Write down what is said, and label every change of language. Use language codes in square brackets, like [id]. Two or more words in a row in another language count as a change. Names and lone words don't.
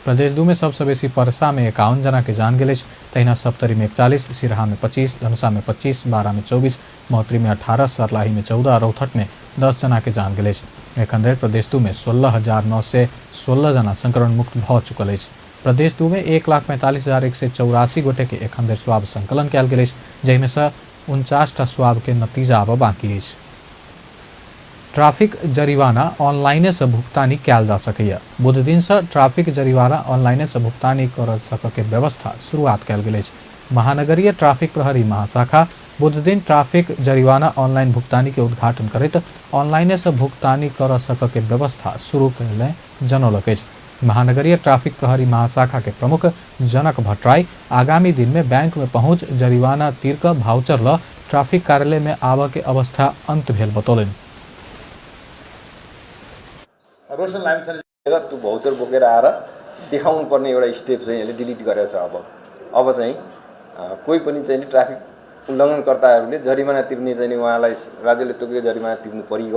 [mai] प्रदेश 2 में सबसे बेसी पर्सा में 51 जना के जान गेल। तहिना सप्तरी में 41, सिरहा में 25, धनुषा में 25, बारा में 24, महोत्तरी में 18, सर्लाही में 14 और रौथट में 10 जना के जान गेल। एखन धरि प्रदेश 2 में 16,916 जना संक्रमण मुक्त भ चुकल अछि। प्रदेश 2 में 1,45,184 गोटे के एखन धरि स्वाब संकलन कयल गेल अछि, जाहिमे सँ 49टा स्वाब के नतीजा आब बाकी अछि। ट्राफिक जरिवाना ऑनलाइने से भुगतानी कयल जा सकैया। बुध दिन से ट्राफिक जरिवाना ऑनलाइने से भुगतानी कर सकके व्यवस्था शुरुआत कयल गेल अछि। महानगरीय ट्राफिक प्रहरी महाशाखा बुध दिन ट्राफिक जरिवाना ऑनलाइन भुगतानी के उद्घाटन करैत ऑनलाइने से भुगतानी कर सकके व्यवस्था शुरू कयले जनौलक अछि। महानगरीय ट्राफिक प्रहरी महाशाखा के प्रमुख जनक भट्टराई आगामी दिन में बैंक में पहुंच जरिवाना तीर्क भाउचर ल ट्राफिक कार्यालय में आब के अवस्था अंत भेल बतौलनि। [ne] रोशन लामिछाने त्यो भाउचर बोकेर आएर देखाउनु पर्ने एउटा स्टेप चाहिँ यसले डिलिट गरेको छ। अब चाहिँ कोही पनि चाहिँ ट्राफिक उल्लङ्घनकर्ताहरूले जरिमाना तिर्ने चाहिँ उहाँलाई राज्यले तोकेको जरिमाना तिर्नु परियो।